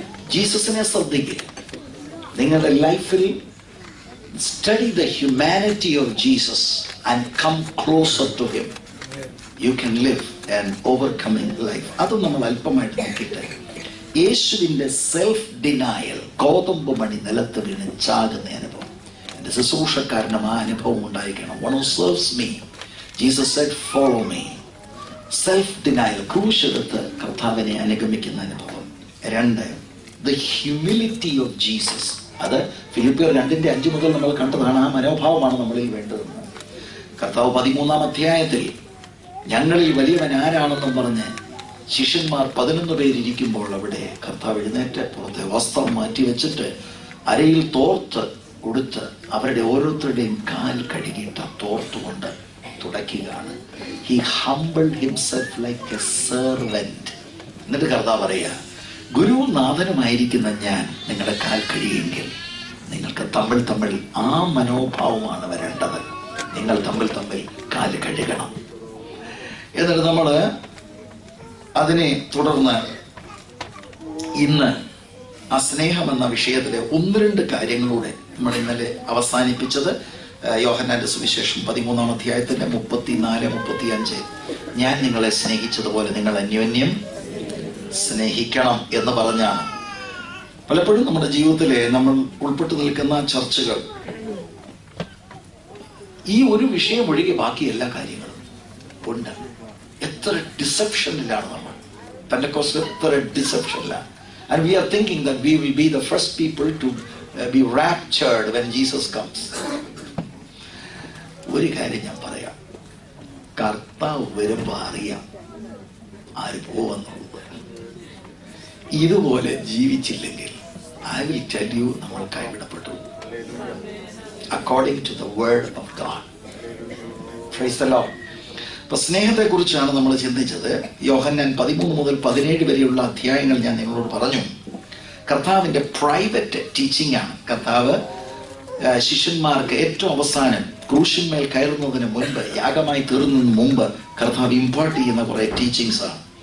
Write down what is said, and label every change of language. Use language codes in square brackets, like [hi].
[ml] ജീസസിനെ ശ്രദ്ധിക്കുക. നിങ്ങളുടെ ലൈഫിൽ [en] Study the humanity of Jesus and come closer to him. You can live an overcoming life. [ml] അത് നമ്മൾ അല്പമായിട്ട് നോക്കിയിട്ട്, യേശുവിന്റെ സെൽഫ് ഡിനായൽ, ഗോതമ്പ് മണി നിലത്ത് വീണ് ചാകുന്ന അനുഭവം. എൻ്റെ ശുശ്രൂഷക്കാരനും ആ അനുഭവം ഉണ്ടായിരിക്കണം. [en] One who serves me, Jesus said, follow me. [ml] Self ഡിനായൽ, ക്രൂശെടുത്ത് കർത്താവിനെ അനുഗമിക്കുന്ന അനുഭവം. 2, [en] the humility of Jesus. [ml] അത് ഫിലിപ്പിയർ 2:5 മുതൽ നമ്മൾ കണ്ടതാണ്. ആ മനോഭാവമാണ് നമ്മളിൽ വേണ്ടതെന്ന്. കർത്താവ് 13-ാം അധ്യായത്തിൽ ഞങ്ങളിൽ വലിയവൻ ആരാണെന്നും പറഞ്ഞ് ശിഷ്യന്മാർ 11 പേരിയ്ക്കുമ്പോൾ അവിടെ കർത്താവ് എഴുന്നേറ്റ് പുറത്തെ വസ്ത്രം മാറ്റി വെച്ചിട്ട് അരയിൽ തോർത്ത് കൊടുത്ത് അവരുടെ ഓരോരുത്തരുടെയും കാൽ കഴുകിയിട്ട് തോർത്തുകൊണ്ട് തുടയ്ക്കുകയാണ്. [en] He humbled himself like a servant. [ml] എന്നിട്ട് കർത്താവ് പറയുക, ഗുരുവും നാഥനുമായിരിക്കുന്ന ഞാൻ നിങ്ങളുടെ കാൽ കഴിയെങ്കിൽ നിങ്ങൾക്ക് തമ്മിൽ ആ മനോഭാവമാണ് വരേണ്ടത്. നിങ്ങൾ തമ്മിൽ കാല് കഴുകണം. എന്നിട്ട് നമ്മൾ അതിനെ തുടർന്ന് ഇന്ന് ആ സ്നേഹം എന്ന വിഷയത്തിലെ 1-2 കാര്യങ്ങളൂടെ നമ്മൾ ഇന്നലെ അവസാനിപ്പിച്ചത്. യോഹന്നാന്റെ സുവിശേഷം 13-ാം അധ്യായത്തിന്റെ 34-35, ഞാൻ നിങ്ങളെ സ്നേഹിച്ചതുപോലെ നിങ്ങൾ അന്യോന്യം സ്നേഹിക്കണം എന്ന് പറഞ്ഞാണ്. പലപ്പോഴും നമ്മുടെ ജീവിതത്തിലെ നമ്മൾ ഉൾപ്പെട്ടു നിൽക്കുന്ന ചർച്ചകൾ ഈ ഒരു വിഷയം ഒഴികെ ബാക്കി എല്ലാ കാര്യങ്ങളും ഉണ്ട്. എത്ര ഡിസെപ്ഷനിലാണ് നമ്മൾ. പെന്തക്കോസ്റ്റിൽ എത്ര ഡിസെപ്ഷനിലാണ്. [en] And we are thinking that we will be the first people to be raptured when Jesus comes. [ml] ഒരു കാര്യം ഞാൻ പറയാം, കർത്താവ് വരുമ്പോൾ അറിയാം ആര് പോവെന്നുള്ളത്. ഇതുപോലെ ജീവിച്ചില്ലെങ്കിൽ [en] I will tell you [ml] നമ്മൾ കൈവിടപ്പെട്ടു. [en] According to the word of God. Praise the Lord. [ml] അപ്പൊ സ്നേഹത്തെ കുറിച്ചാണ് നമ്മൾ ചിന്തിച്ചത്. യോഹന്നാൻ 13 മുതൽ 17 വരെയുള്ള അധ്യായങ്ങൾ ഞാൻ നിങ്ങളോട് പറഞ്ഞു. കർത്താവിന്റെ പ്രൈവറ്റ് ടീച്ചിങ് ആണ്. കർത്താവ് ശിഷ്യന്മാർക്ക് ഏറ്റവും അവസാനം ക്രൂശിന്മേൽ കയറുന്നതിന് മുൻപ്, യാഗമായി തീർന്നതിന് മുമ്പ് കർത്താവ് ഇമ്പാർട്ട് ചെയ്യുന്ന കുറെ ടീച്ചിങ്സ് ആണ്.